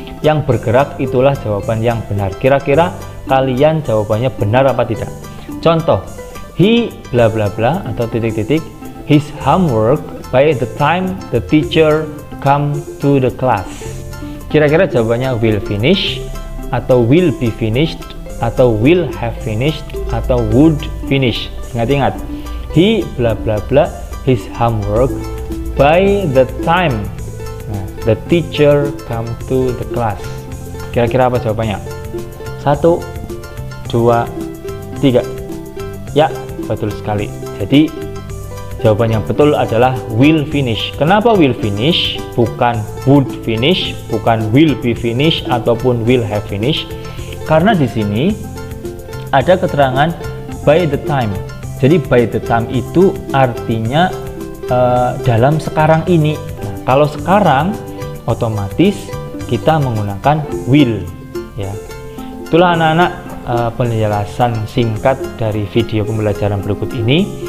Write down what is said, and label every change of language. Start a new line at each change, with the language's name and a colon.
Indonesian: Yang bergerak itulah jawaban yang benar. Kira-kira kalian jawabannya benar apa tidak? Contoh,
English: he bla bla bla
Indonesian: atau titik-titik,
English: his homework by the time the teacher come to the class.
Indonesian: Kira-kira jawabannya
English: will finish atau will be finished atau will have finished atau would finish.
Indonesian: Ingat-ingat,
English: he bla bla bla his homework by the time the teacher come to the class.
Indonesian: Kira-kira apa jawabannya? 1, 2, 3. Ya, betul sekali. Jadi jawaban yang betul adalah
English: will finish.
Indonesian: Kenapa will finish? Bukan would finish, bukan will be finish ataupun will have finish. Karena di sini ada keterangan
English: by the time.
Indonesian: Jadi by the time itu artinya dalam sekarang ini. Nah, kalau sekarang otomatis kita menggunakan will, ya. Itulah anak-anak penjelasan singkat dari video pembelajaran berikut ini.